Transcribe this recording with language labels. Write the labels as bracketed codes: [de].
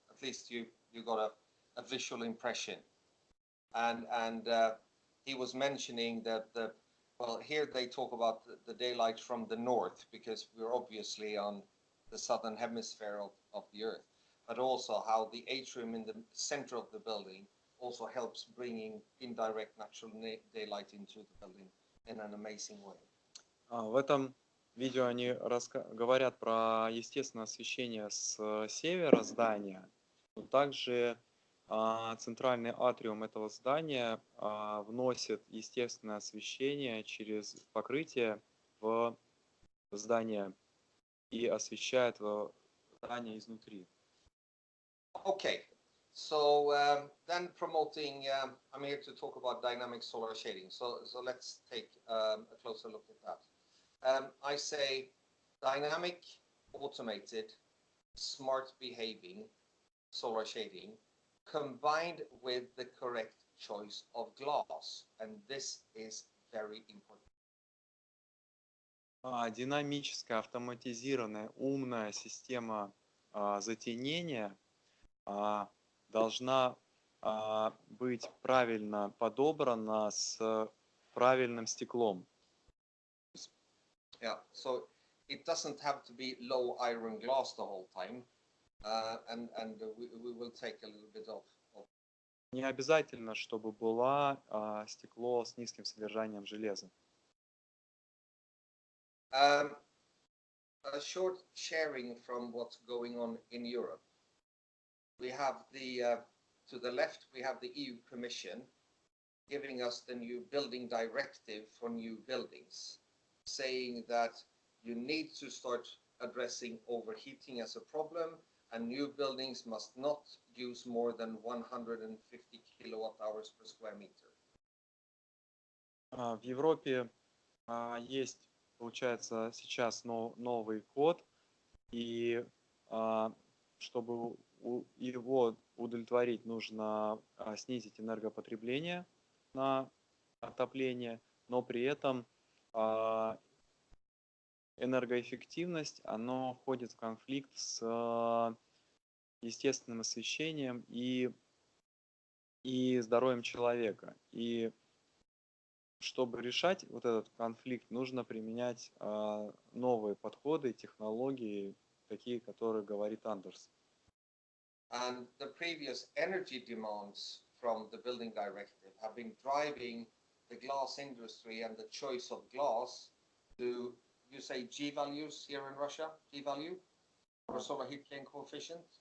[en] At least you got a visual impression. And he was mentioning that well, here they talk about the daylight from the north because we're obviously on the southern hemisphere of the earth, but also how the atrium in the center of the building also helps bringing indirect natural daylight into the building in an amazing way. [ru] В этом видео они говорят про естественное освещение с севера здания, но также центральный атриум этого здания вносит естественное освещение через покрытие в здание и освещает здание изнутри. [en] Okay, so then promoting, I'm here to talk about dynamic solar shading. So let's take a closer look at that. I say dynamic, automated, smart behaving solar shading combined with the correct choice of glass. And this is very important. [ru] Динамическая, автоматизированная, умная система затенения должна быть правильно подобрана с правильным стеклом. [en] Yeah, so it doesn't have to be low iron glass the whole time, and we will take a little bit of. [ru] Не обязательно, чтобы было стекло с низким содержанием железа. [en] A short sharing from what's going on in Europe. We have to the left, we have the EU Commission giving us the new building directive for new buildings, saying that you need to start addressing overheating as a problem, and new buildings must not use more than 150 kilowatt hours per square meter. [ru] В Европе есть, получается, сейчас новый код, и чтобы его удовлетворить, нужно снизить энергопотребление на отопление, но при этом энергоэффективность, она входит в конфликт с естественным освещением и здоровьем человека. И чтобы решать вот этот конфликт, нужно применять новые подходы, технологии, такие, которые говорит Андерс. [en] And the previous energy demands from the building directive have been driving the glass industry and the choice of glass to, you say G values here in Russia, G value or solar heat gain coefficient?